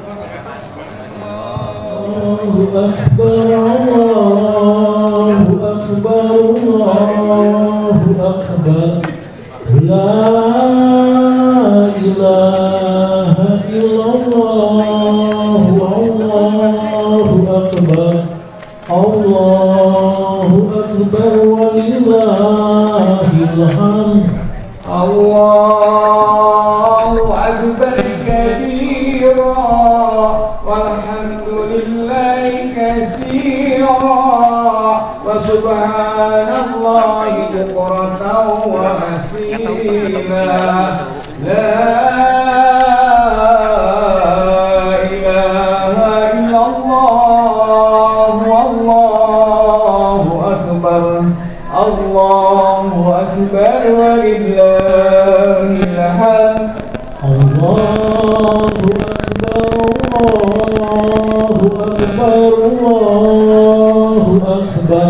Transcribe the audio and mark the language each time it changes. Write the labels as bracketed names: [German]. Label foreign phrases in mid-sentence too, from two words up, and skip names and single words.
[Arabic] الله أكبر، الله أكبر، الله أكبر. لا إله إلا الله. الله أكبر. الله أكبر ولله الحمد. الله أكبر كبيرا والحمد لله كثيرا وسبحان الله بكرة وأصيلا. لا إله إلا الله. الله أكبر. الله أكبر ولله الحمد. الله أكبر، الله أكبر، الله أكبر.